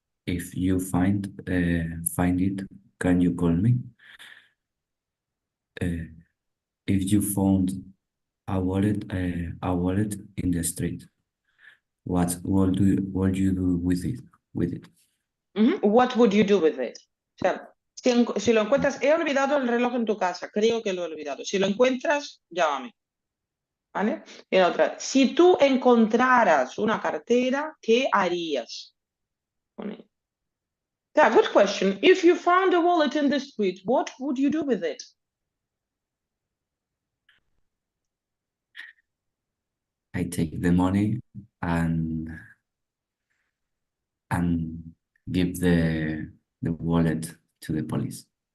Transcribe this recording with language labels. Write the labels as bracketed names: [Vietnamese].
[English] If you find it, can you call me? If you found a wallet in the street, what would you do with it? What would you do with it? [Spanish] O sea, si lo encuentras, he olvidado el reloj en tu casa, creo que lo he olvidado. Si lo encuentras, llámame. ¿Vale? Y la otra, si tú encontraras una cartera, ¿qué harías con ella? [English] Yeah, good question. If you found a wallet in the street, what would you do with it? I take the money and give the wallet to the police.